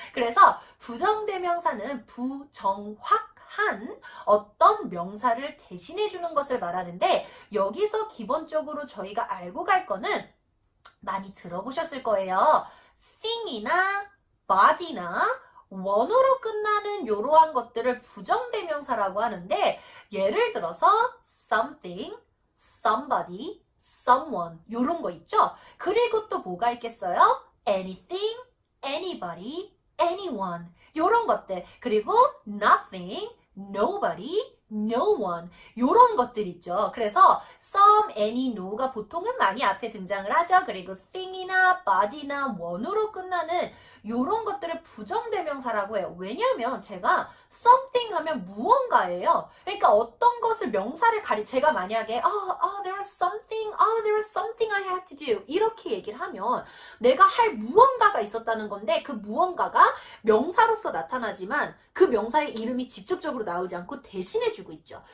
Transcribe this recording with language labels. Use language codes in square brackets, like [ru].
[ko] 그래서 부정대명사는 부정확한 어떤 명사를 대신해 주는 것을 말하는데 여기서 기본적으로 저희가 알고 갈 거는 많이 들어보셨을 거예요. thing이나 body나 원어로 끝나는 이러한 것들을 부정대명사라고 하는데 예를 들어서 something, somebody, someone 이런 거 있죠? 그리고 또 뭐가 있겠어요? anything, anybody, anyone 이런 것들 그리고 nothing, nobody, no one 이런 것들 있죠. 그래서 some, any, no가 보통은 많이 앞에 등장을 하죠. 그리고 thing이나 body나 one으로 끝나는 이런 것들을 부정대명사라고 해요. 왜냐하면 제가 something 하면 무언가예요. 그러니까 어떤 것을 명사를 제가 만약에 [en] there was something I had to do [ko] 이렇게 얘기를 하면 내가 할 무언가가 있었다는 건데 그 무언가가 명사로서 나타나지만 그 명사의 이름이 직접적으로 나오지 않고 대신해주고 있죠.